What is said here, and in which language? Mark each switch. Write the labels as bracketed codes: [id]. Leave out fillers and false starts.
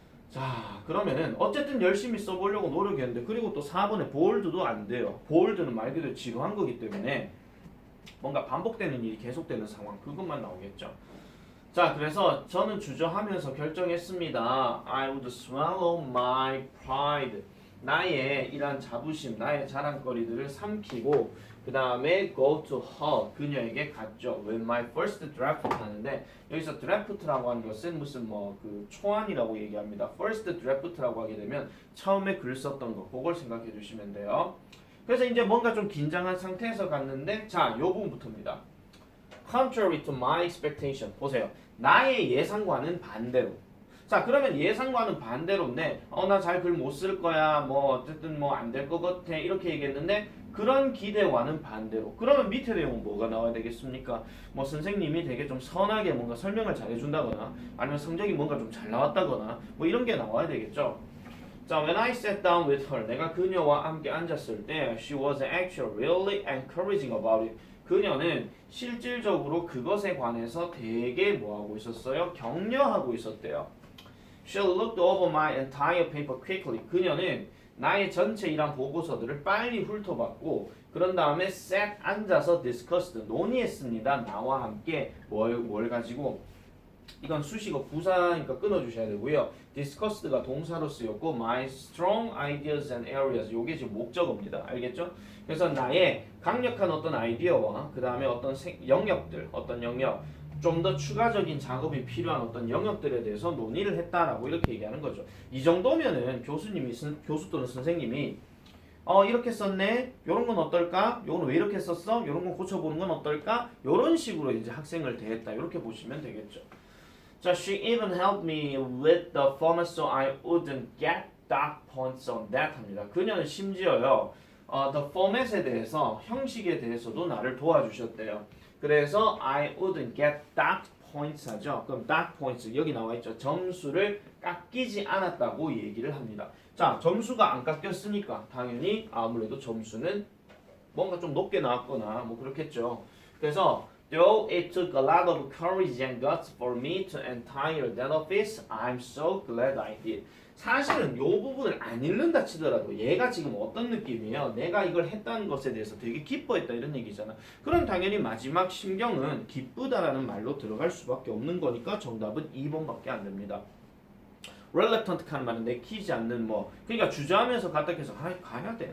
[ko] 자, 그러면은 어쨌든 열심히 써보려고 노력했는데 그리고 또 4번에 보ल्드도 안 돼요. 보ल्드는 말 그대로 지루한 거기 때문에 뭔가 반복되는 일이 계속되는 상황 그것만 나오겠죠. 자, 그래서 저는 주저하면서 결정했습니다. [en] I would swallow my pride. [ko] 나의 이런 자부심, 나의 자랑거리들을 삼키고 그 다음에 [en] go to her. [ko] 그녀에게 갔죠. [en] When my first draft [ko] 하는데 여기서 draft라고 하는 것은 무슨 뭐 그 초안이라고 얘기합니다. first draft라고 하게 되면 처음에 글 썼던 거 그걸 생각해 주시면 돼요. 그래서 이제 뭔가 좀 긴장한 상태에서 갔는데 자, 요 부분부터입니다. [en] Contrary to my expectation. [ko] 보세요. 나의 예상과는 반대로. 자, 그러면 예상과는 반대로인데 나 잘 글 못 쓸 거야. 뭐 어쨌든 뭐 안 될 것 같아. 이렇게 얘기했는데 그런 기대와는 반대로. 그러면 밑에 내용은 뭐가 나와야 되겠습니까? 뭐 선생님이 되게 좀 선하게 뭔가 설명을 잘 해준다거나 아니면 성적이 뭔가 좀 잘 나왔다거나 뭐 이런 게 나와야 되겠죠. [en] 자, when I sat down with her, [ko] 내가 그녀와 함께 앉았을 때, [en] she was actually really encouraging about it. [ko] 그녀는 실질적으로 그것에 관해서 되게 뭐하고 있었어요? 격려하고 있었대요. [en] She looked over my entire paper quickly. [ko] 그녀는 나의 전체 일한 보고서들을 빨리 훑어봤고 그런 다음에 sat 앉아서 discussed 논의했습니다. 나와 함께 뭘 가지고 이건 수식어 부사니까 끊어주셔야 되고요. discussed가 동사로 쓰였고 [en] my strong ideas and areas [ko] 요게 지금 목적어입니다. 알겠죠? 그래서 나의 강력한 어떤 아이디어와 그 다음에 어떤 영역들, 어떤 영역 좀 더 추가적인 작업이 필요한 어떤 영역들에 대해서 논의를 했다라고 이렇게 얘기하는 거죠. 이 정도면은 교수 또는 선생님이 이렇게 썼네. 요런 건 어떨까? 요건 왜 이렇게 썼어? 요런 건 고쳐보는 건 어떨까? 요런 식으로 이제 학생을 대했다. 이렇게 보시면 되겠죠. [en] 자, she even helped me with the format so I wouldn't get dark points on that 합니다. [ko] 그녀는 심지어요, the format에 대해서, 형식에 대해서도 나를 도와주셨대요. 그래서 [en] I wouldn't get dark points [ko] 하죠. 그럼 dark points 여기 나와 있죠. 점수를 깎이지 않았다고 얘기를 합니다. 자, 점수가 안 깎였으니까 당연히 아무래도 점수는 뭔가 좀 높게 나왔거나 뭐 그렇겠죠. [en] 그래서 Though it took a lot of courage and guts for me to entire that office, I'm so glad I did. [ko] 사실은 이 부분을 안 읽는다 치더라도 얘가 지금 어떤 느낌이에요? 내가 이걸 했다는 것에 대해서 되게 기뻐했다 이런 얘기잖아. 그럼 당연히 마지막 심경은 기쁘다라는 말로 들어갈 수밖에 없는 거니까 정답은 2번밖에 안 됩니다. reluctant 하는 말은 내키지 않는 뭐 그러니까 주저하면서 갔다 해서 가야 돼.